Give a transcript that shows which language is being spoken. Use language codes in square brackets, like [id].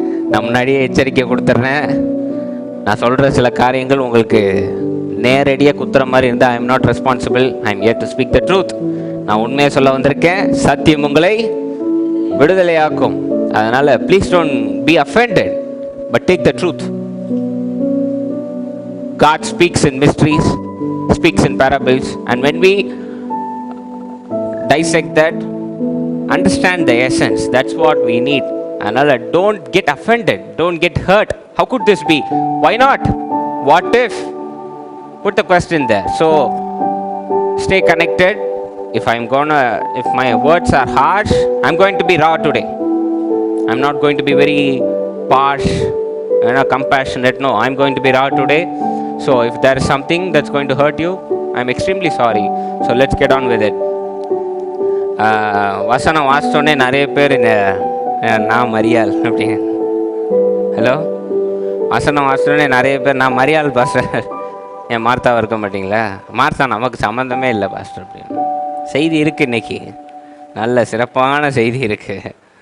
[ta] நான் முன்னாடியே எச்சரிக்கை கொடுத்துட்றேன். நான் சொல்கிற சில காரியங்கள் உங்களுக்கு நேரடியாக குத்துற மாதிரி இருந்தால் [en] I am not responsible. I am here to speak the truth. [ta] நான் உண்மையை சொல்ல வந்திருக்கேன். சத்தியம் உங்களை விடுதலையாக்கும். அதனால் [en] Please don't be offended, but take the truth. God speaks in mysteries, speaks in parables, and when we dissect that, understand the essence. That's what we need. Another, don't get offended, don't get hurt. How could this be? Why not? What if? Put the question there. So stay connected. If my words are harsh, I'm going to be raw today. I'm not going to be very harsh, compassionate. No, I'm going to be raw today. So if there is something that's going to hurt you, I'm extremely sorry. So let's get on with it. [ta] வசனம் வாசித்தோடனே நிறைய பேர் நான் மரியாள் அப்படின்னு, hello, வசனம் வாசித்தோடனே நிறைய பேர் நான் மரியாள் பாஸ்டர், என் மார்த்தாவை இருக்க மாட்டிங்களா? மார்த்தா நமக்கு சம்மந்தமே இல்லை பாஸ்டர் அப்படின்னு. செய்தி இருக்குது இன்னைக்கு, நல்ல சிறப்பான செய்தி இருக்குது.